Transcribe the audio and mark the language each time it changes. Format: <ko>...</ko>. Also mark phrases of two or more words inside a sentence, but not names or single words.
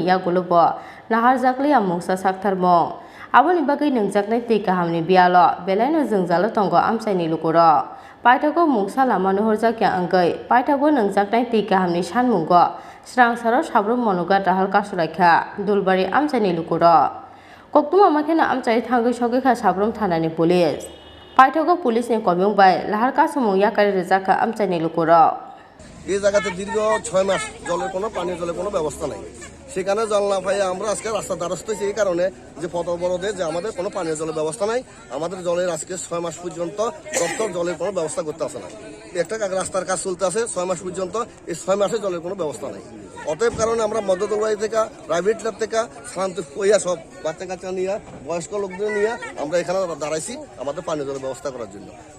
<trp>यागुलुब नाहार जाकलिया मुंसा साक्थारमं आबुनि बागै नोंजाकनाय दै गाहामनि बियाल बेलायनो जोंजालो दंग आमचायनि लुकुर पाइथागो मुंसा लामा नुहुरजाकिया अंगै पाइथागो नोंजाकनाय दै गाहामनि सानमुंग स्रांसाराव साब्रुम मनोगार दाहाल कासुलायखा दुलबारि आमचायनि लुकुर कक्तमा माखेना आमचाय थांगै सगैखा साब्रुम थानानि पुलिस पाइथागो पुलिसनि कमिं बाय लाहार कासुमुं याकारि रेजाका आमचायनि लुकुर</trp> <bn>এই জায়গাতে দীর্ঘ 6 মাস জলের কোনো পানীয় জলের কোনো ব্যবস্থা নাই সেখানে জল না পাই আমরা আজকে রাস্তা দ্বারস্থ হয়েছি এই কারণে যে পথবরোধে যে আমাদের কোনো পানীয় জলের ব্যবস্থা নাই আমাদের জলের আজকে 6 মাস পর্যন্ত দপ্তর জলের কোনো ব্যবস্থা করতে আসে না একটা রাস্তার কাজ চলতে আছে 6 মাস পর্যন্ত এই 6 মাসে জলের কোনো ব্যবস্থা নাই অতএব কারণে আমরা মধ্যদলবাড়ি থেকে প্রাইভেট ল্যাব থেকে শান্ত হইয়া সব বাচ্চা কাচ্চা নিয়ে বয়স্ক লোকদের নিয়ে আমরা এখানে দাঁড়াইছি আমাদের পানীয় জলের ব্যবস্থা করার জন্য</bn>